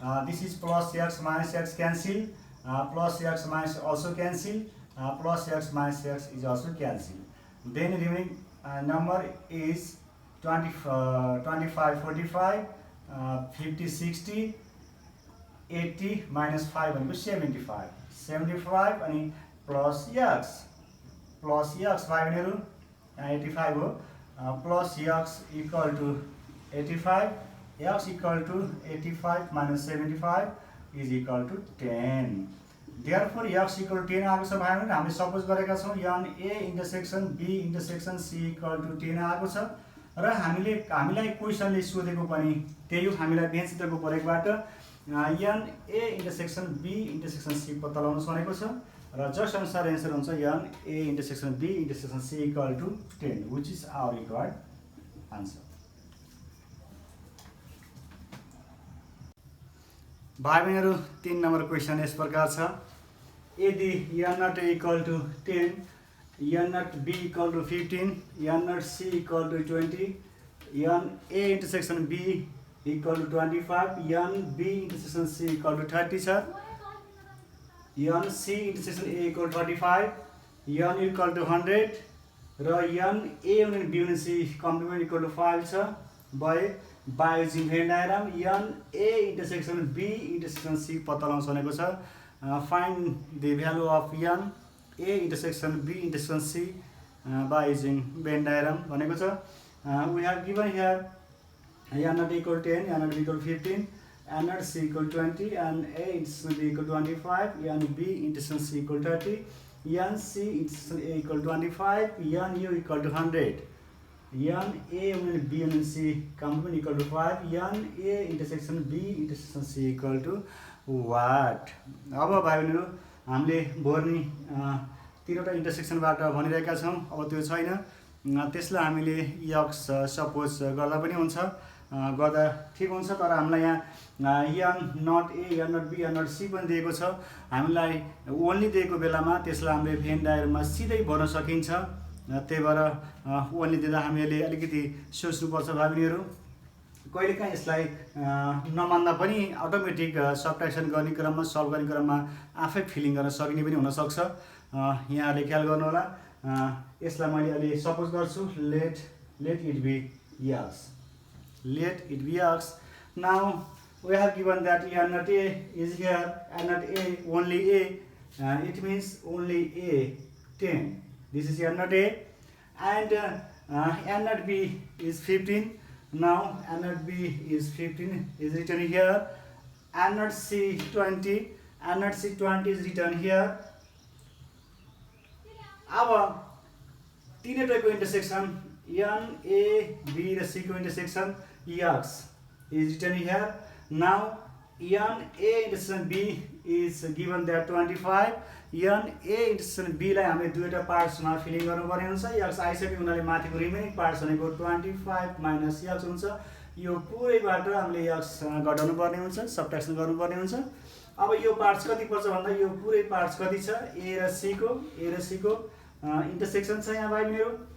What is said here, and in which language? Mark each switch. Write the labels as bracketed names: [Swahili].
[English] This is plus x minus x cancel, plus x minus also cancel, plus x minus x is also cancelled. Then remaining number is 25, 45, 50, 60, 80 minus 5 भनेको 75, 75 अनि plus x [Nepali] भाइ बहिनीहरू यहाँ 85 हो, [English] plus x equal to 85, x equal to 85 minus 75 is equal to 10. Therefore x equal to 10 [Nepali] आएको छ भाइहरू। हामीले सपोज गरेका छौँ N A intersection be intersection C equal to 10 आएको छ र हामीलाई क्वेसनले सोधेको पनि त्यही हो। हामीलाई भेन चित्रको प्रयोगबाट N A intersection be intersection C पत्ता लगाउनु भनेको छ र जस अनुसार एन्सर हुन्छ N A intersection be intersection C equal to 10 which is our required answer. भाइ बहिनीहरू 3 नम्बर क्वेसन यस प्रकार छ। यदि an not A equal to 10, an not be equal to 15, an not C equal to 20, N A intersection be equal to 25, an be intersection C equal to 30 छ, N C intersection A equal to 35, an equal to 100 र N A union be union C complement equal to 5 छ। [English] by using Venn diagram [Nepali] N A intersection be intersection C पत्ता लगाउन भनेको छ। [English] find the value of n a intersection b intersection c by using Venn diagram [Nepali] भनेको छ। [English] we have given here n not equal 10, n not equal 15, n not c equal 20, n a intersection b equal 25, n b intersection c equal 30, n c intersection a equal 25, n u equal to 100, n a union b union c complement equal to 5, n a intersection b intersection c equal to what. [Nepali] अब भाइ बहिनीहरू हामीले भर्नी 3वटा इन्टरसेक्सनबाट भनिरहेका छौँ। अब त्यो छैन त्यसलाई हामीले यक्स सपोज गर्दा पनि हुन्छ, गर्दा ठिक हुन्छ। तर हामीलाई यहाँ an not A N not be an not C पनि दिएको छ। हामीलाई ओन्ली दिएको बेलामा त्यसलाई हामीले भेन डायग्राममा सिधै भर्न सकिन्छ। त्यही भएर ओन्ली दिँदा हामीले अलिकति सोच्नुपर्छ भाइ बहिनीहरू। कहिलेकाहीँ यसलाई नमान्दा पनि अटोमेटिक सब्ट्र्याक्सन गर्ने क्रममा सल्भ गर्ने क्रममा आफै फिलिङ गर्न सकिने पनि हुनसक्छ। यहाँहरूले ख्याल गर्नु होला। यसलाई मैले अलि सपोज गर्छु [English] Let it be x. Let it be x. Now we have given that n not a is here, n not a, only a, it means only a 10. This is n not a, and n not b is 15. Now n not b is 15 is written here, n not c 20, n not c 20 is written here. [Nepali] अब तीनैटैको intersection n a b र c को intersection x [English] is written here. Now n a intersection b is given that 25. [Nepali] n a intersection b लाई हामीले दुईटा पार्ट्समा feeling गर्नुपर्ने हुन्छ. x आइसक्यो हुनाले माथिको रिमेनिङ पार्ट्स भनेको 25 माइनस x हुन्छ. यो पुरैबाट हामीले x घटाउनु पर्ने हुन्छ, सबट्र्याक्सन गर्नुपर्ने हुन्छ. अब यो पार्ट्स कति पर्छ भन्दा यो पुरै पार्ट्स कति छ a र c को इन्टरसेक्सन छ यहाँ भाइ मेरो.